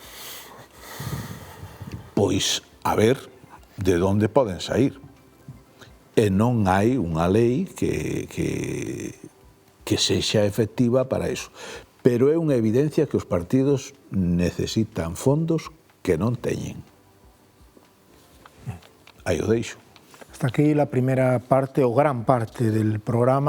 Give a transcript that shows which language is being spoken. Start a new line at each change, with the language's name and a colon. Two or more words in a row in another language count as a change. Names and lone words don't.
Galician: Pois a ver de onde poden sair. E non hai unha lei que sexa efectiva para iso. Pero é unha evidencia que os partidos necesitan fondos que non teñen. Aí o deixo.
Spanish: Hasta aquí la primera parte o gran parte del programa.